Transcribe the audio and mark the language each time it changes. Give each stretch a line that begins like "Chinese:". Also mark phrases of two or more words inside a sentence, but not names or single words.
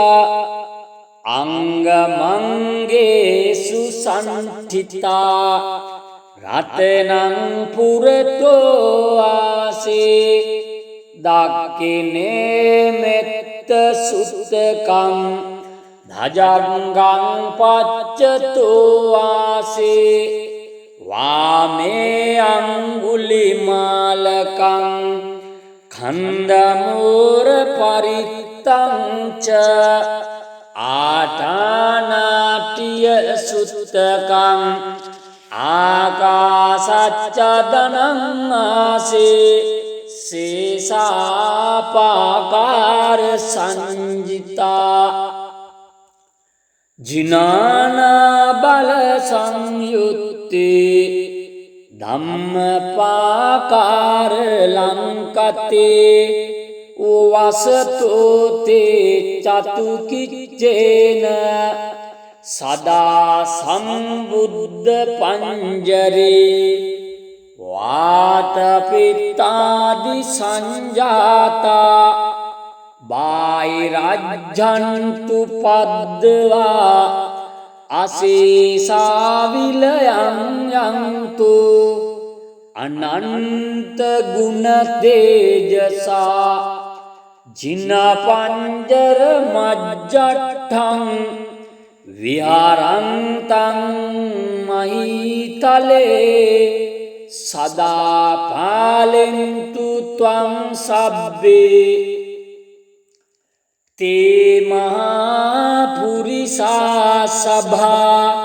Pali: අංගමංගේසු සන්ඨිතා රතනං පුරතෝ ආසේ දක්ඛිනේ මෙත්ත සුත්තකං ධජංගං පච්චතෝ ආසේ වාමේ අංගුලිමාලකං खंदमूर परितंच आटानाट्य सुतकं आकाशच्चदनं आसे शेषापाकार संजिता ජිනානා බල සංයුත්තේ ධම්මපාකාර ලංකතේ වසතෝතේ චතුකිච්චේන සදා සම්බුද්ධ පංජරේ වාතපිත්තාදි සංජාතා බාහිරජ්ජන්තු පද්දවා අසීසාවිලයන් යන්තු අනන්ත ගුණ තේජසා ජින පංජර මජ්ජට්ඨං විහාරන්තං මහිතලේ සදා පාලෙන්තු ත්වං සබ්බේ තේ මහා පුරිසා සභා